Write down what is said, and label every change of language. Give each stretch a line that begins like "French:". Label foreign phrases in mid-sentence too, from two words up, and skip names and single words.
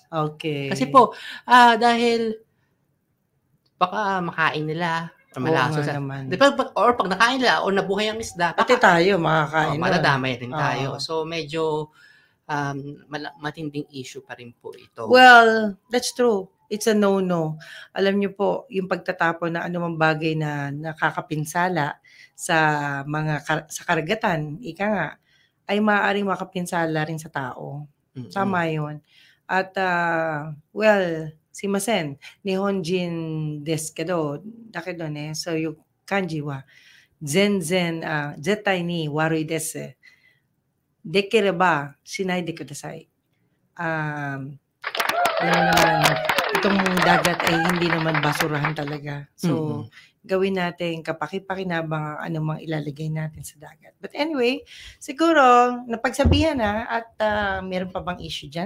Filipino: Okay. Kasi po, dahil baka makain nila or malaso sa or pag nakain nila o nabuhay ang isda, pati tayo makakain. Madadamay rin tayo. So medyo matinding issue pa rin po ito.
English: Well, that's true. It's a no-no.
Filipino: Alam niyo po, yung pagtatapon na anumang bagay na nakakapinsala sa sa karagatan, ika nga, ay maaaring makapinsala rin sa tao. Mm-hmm. Tama yun. At,
Japanese: すみません、日本人ですけど、だけどね,
Filipino: so yung
Japanese: 感じは、全然、絶対に悪いです. できれば、しないでください.
Filipino: Alam mo naman, itong dagat ay hindi naman basurahan talaga. So, gawin natin kapaki-pakinabang anumang ilalagay natin sa dagat.
English: But anyway,
Filipino: siguro, napagsabihan na at meron pa bang issue dyan?